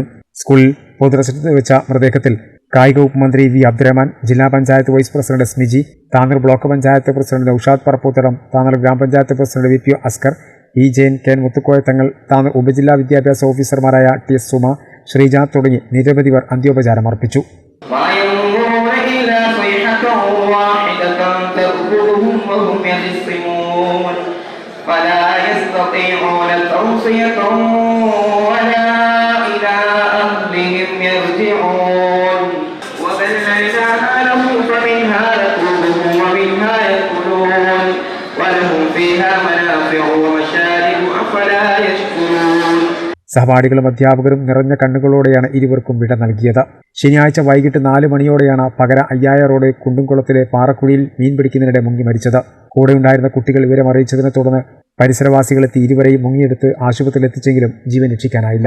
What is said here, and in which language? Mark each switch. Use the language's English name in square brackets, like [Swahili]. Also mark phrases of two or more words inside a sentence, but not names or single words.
[Malayalam] സ്കൂളിൽ പൊതുദർശനത്തിന് വെച്ച മൃതദേഹത്തിൽ കായിക വകുപ്പ് മന്ത്രി വി അബ്ദുറഹ്മാൻ, ജില്ലാ പഞ്ചായത്ത് വൈസ് പ്രസിഡന്റ് സ്മിജി, താനൂർ ബ്ലോക്ക് പഞ്ചായത്ത് പ്രസിഡന്റ് നൌഷാദ് പറപ്പൂത്തടം, താനൂർ ഗ്രാമപഞ്ചായത്ത് പ്രസിഡന്റ് VP അസ്കർ, E ജെയിൻ, കെൻ മുത്തുക്കോയ തങ്ങൾ, താനൂർ ഉപജില്ലാ വിദ്യാഭ്യാസ ഓഫീസർമാരായ TS സുമ, ശ്രീജ തുടങ്ങി നിരവധിവർ അന്ത്യോപചാരം അർപ്പിച്ചു. [Arabic] فلا يستطيعون توصية ولا إلى أهلهم يرجعون وذللناها لهم فمنها ركوبهم ومنها يأكلون ولهم فيها منافع ومشارب أفلا يشكرون. [Malayalam] സഹപാഠികളും അധ്യാപകരും നിറഞ്ഞ കണ്ണുകളോടെയാണ് ഇരുവർക്കും വിട നൽകിയത്. ശനിയാഴ്ച വൈകിട്ട് 4 മണിയോടെയാണ് പകര 5000 റോഡ് കുണ്ടുംകുളത്തിലെ പാറക്കുഴിയിൽ മീൻ പിടിക്കുന്നതിനിടെ മുങ്ങി മരിച്ചത്. കൂടെയുണ്ടായിരുന്ന കുട്ടികൾ വിവരം അറിയിച്ചതിനെ തുടർന്ന് പരിസരവാസികളെത്തി ഇരുവരെയും മുങ്ങിയെടുത്ത് ആശുപത്രിയിൽ എത്തിച്ചെങ്കിലും ജീവൻ രക്ഷിക്കാനായില്ല.